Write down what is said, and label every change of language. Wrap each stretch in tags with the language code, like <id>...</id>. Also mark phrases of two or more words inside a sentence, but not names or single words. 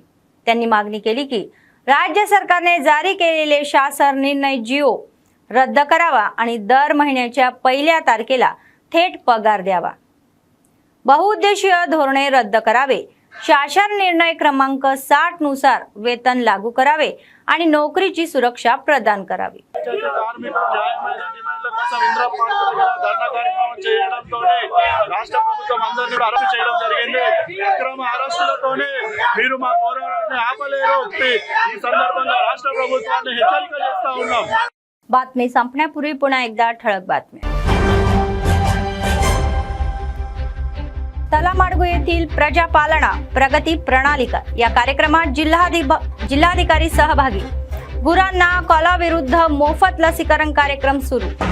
<mr>त्यांनी मागणी केली की राज्य सरकारने जारी केलेले शासन निर्णय जिओ रद्द करावा आणि दर महिन्याच्या 1 तारखेला थेट पगार द्यावा. बहुउद्देशीय धोरणे रद्द करावे, शासन निर्णय क्रमांक 60 नुसार वेतन लागू करावे आणि नोकरीची सुरक्षा प्रदान करावी.</mr> <te>ఇందిరా పార్క్ దగ్గర ధర్నా కార్యక్రమం చేయడంతోనే రాష్ట్ర ప్రభుత్వం అందరినీ అరెస్ట్ చేయడం జరిగింది. అక్రమ అరెస్టులతోనే మీరు మా పోరాటాన్ని ఆపలేరు. ఈ సందర్భంగా రాష్ట్ర ప్రభుత్వాన్ని హెచ్చరిక చేస్తా ఉన్నాం.</te> <mr>बातमी संपण्यापूर्वी पुन्हा एकदा ठळक बातम्या. तलामाडगू येथील प्रजापालना प्रगती प्रणालिका या कार्यक्रमात जिल्हाधिकारी सहभागी. गुरांना कॉलाविरुद्ध मोफत लसीकरण कार्यक्रम सुरू.</mr>